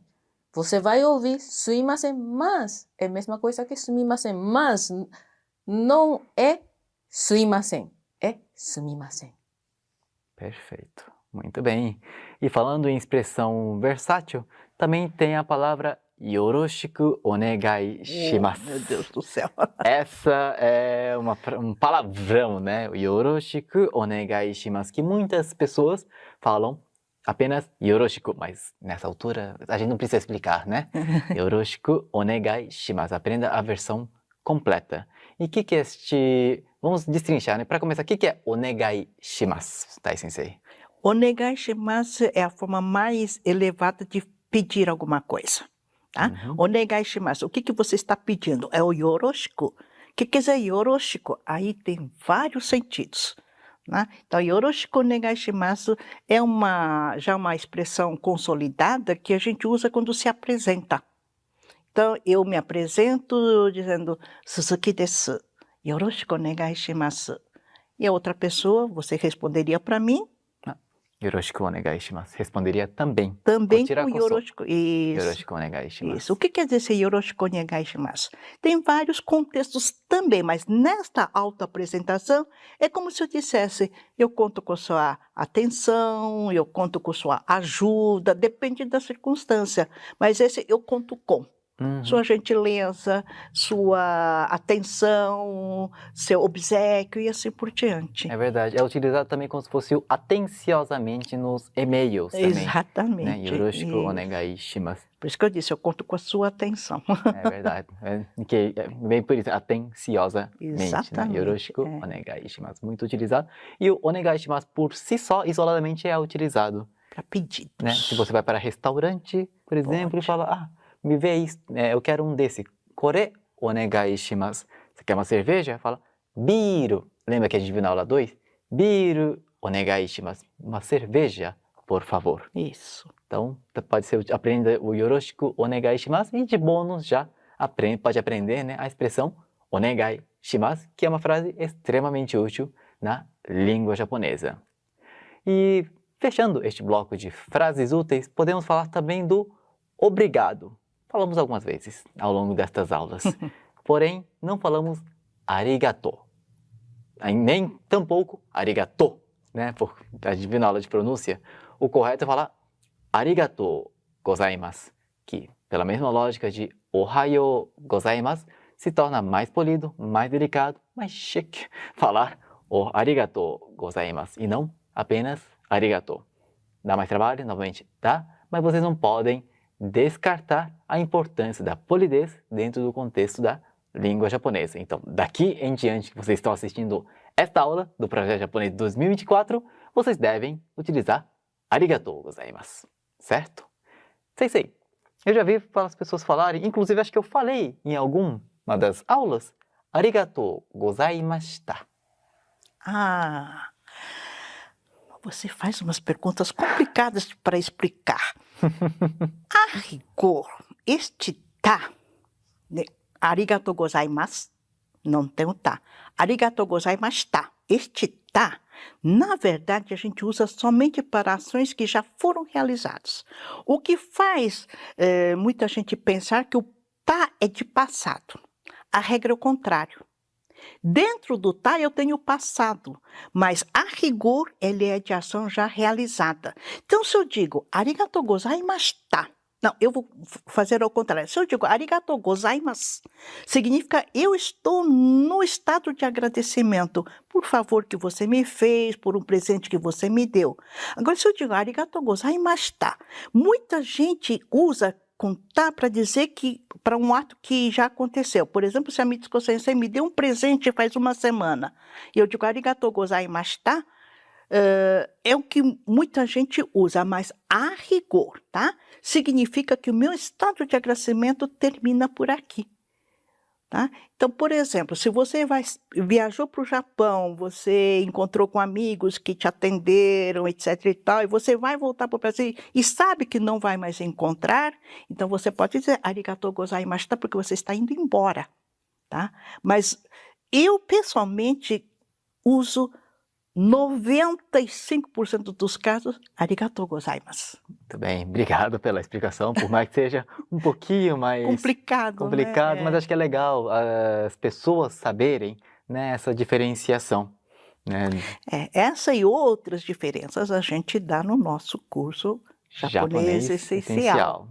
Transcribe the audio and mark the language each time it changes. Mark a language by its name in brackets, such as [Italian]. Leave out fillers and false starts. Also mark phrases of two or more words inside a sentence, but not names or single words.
[Portuguese] Você vai ouvir sumimasen, mas é a mesma coisa que sumimasen, mas não é suimasen, é sumimasen. Perfeito, muito bem. E falando em expressão versátil, também tem a palavra [Japanese] よろしくお願いします. [Portuguese] Meu Deus do céu. Essa é um palavrão, né? [Japanese] よろしくお願いします, [Portuguese] que muitas pessoas falam apenas yoroshiku, mas nessa altura a gente não precisa explicar, né? [Japanese] よろしくお願いします. [Portuguese] Aprenda a versão completa. E o que é este... Vamos destrinchar, né? Para começar, o que é [Japanese] お願いします, [Portuguese] Tai Sensei? [Japanese] お願いします [Portuguese] é a forma mais elevada de pedir alguma coisa. Tá? [Japanese] お願いします. [Portuguese] O que você está pedindo? É o yoroshiku. O que quer dizer yoroshiku? Aí tem vários sentidos. Né? Então, [Japanese] よろしくお願いします [Portuguese] é já uma expressão consolidada que a gente usa quando se apresenta. Então, eu me apresento dizendo [Japanese] 鈴木です、よろしくお願いします. [Portuguese] E a outra pessoa, você responderia para mim? [Japanese] よろしくお願いします. [Portuguese] Responderia também. Também com yoroshiku. Isso. [Japanese] よろしくお願いします. [Portuguese] Isso. O que quer dizer esse [Japanese] よろしくお願いします? [Portuguese] Tem vários contextos também, mas nesta autoapresentação é como se eu dissesse, eu conto com sua atenção, eu conto com sua ajuda, depende da circunstância, mas esse eu conto com. Uhum. Sua gentileza, sua atenção, seu obséquio e assim por diante. É verdade. É utilizado também como se fosse o atenciosamente nos e-mails também. Né? Exatamente. [Japanese] Yoroshiku [Portuguese] Isso. [Japanese] お願いします. [Portuguese] Por isso que eu disse, eu conto com a sua atenção. É verdade. Bem por isso, atenciosamente. Né? Exatamente, [Japanese] Yoroshiku [Portuguese] é. [Japanese] お願いします. [Portuguese] Muito utilizado. E o [Japanese] お願いします [Portuguese] por si só, isoladamente, é utilizado. Para pedidos. Né? Se você vai para restaurante, por exemplo, e fala, me vê isso, eu quero um desse. [Japanese] これお願いします. [Portuguese] Você quer uma cerveja? Fala, biru. Lembra que a gente viu na aula 2? [Japanese] ビールお願いします. [Portuguese] Uma cerveja, por favor. Isso. Então, pode ser, aprenda o [Japanese] よろしくお願いします [Portuguese] e de bônus já pode aprender, né, a expressão [Japanese] お願いします, [Portuguese] que é uma frase extremamente útil na língua japonesa. E fechando este bloco de frases úteis, podemos falar também do obrigado. Falamos algumas vezes ao longo destas aulas, porém não falamos arigato, nem tampouco arigato, né? A gente viu na aula de pronúncia, o correto é falar [Japanese] ありがとうございます, [Portuguese] que pela mesma lógica de [Japanese] おはようございます, [Portuguese] se torna mais polido, mais delicado, mais chique falar o [Japanese] ありがとうございます [Portuguese] e não apenas arigato. Dá mais trabalho? Novamente dá, mas vocês não podem descartar a importância da polidez dentro do contexto da língua japonesa. Então, daqui em diante que vocês estão assistindo esta aula do Projeto Japonês 2024, vocês devem utilizar [Japanese] ありがとうございます, [Portuguese] certo? Sensei, eu já vi as pessoas falarem, inclusive acho que eu falei em alguma das aulas, [Japanese] ありがとうございました. [Portuguese] Você faz umas perguntas complicadas para explicar. A rigor, este tá, né, [Japanese] ありがとうございます, [Portuguese] não tem o tá. [Japanese] ありがとうございました, [Portuguese] este tá, na verdade a gente usa somente para ações que já foram realizadas. O que faz muita gente pensar que o tá é de passado. A regra é o contrário. Dentro do tá eu tenho o passado, mas a rigor ele é de ação já realizada. Então se eu digo [Japanese] ありがとうございました, [Portuguese] não, eu vou fazer ao contrário. Se eu digo [Japanese] ありがとうございます, [Portuguese] significa eu estou no estado de agradecimento por favor que você me fez, por um presente que você me deu. Agora se eu digo [Japanese] ありがとうございました, [Portuguese] muita gente usa com tá para dizer que para um ato que já aconteceu. Por exemplo, se a Mitsuko Sensei me deu um presente faz uma semana e eu digo [Japanese] ありがとうございました, [Portuguese] é o que muita gente usa, mas a rigor, tá? Significa que o meu estado de agradecimento termina por aqui. Tá? Então, por exemplo, se você viajou para o Japão, você encontrou com amigos que te atenderam, etc. e tal, e você vai voltar para o Brasil e sabe que não vai mais encontrar, então você pode dizer [Japanese] ありがとうございました [Portuguese] porque você está indo embora. Tá? Mas eu, pessoalmente, uso 95% dos casos, [Japanese] ありがとうございます. [Portuguese] Muito bem, obrigado pela explicação, por mais que seja um pouquinho mais complicado, né? Mas acho que é legal as pessoas saberem, né, essa diferenciação. Né? Essa e outras diferenças a gente dá no nosso curso Japonês Essencial.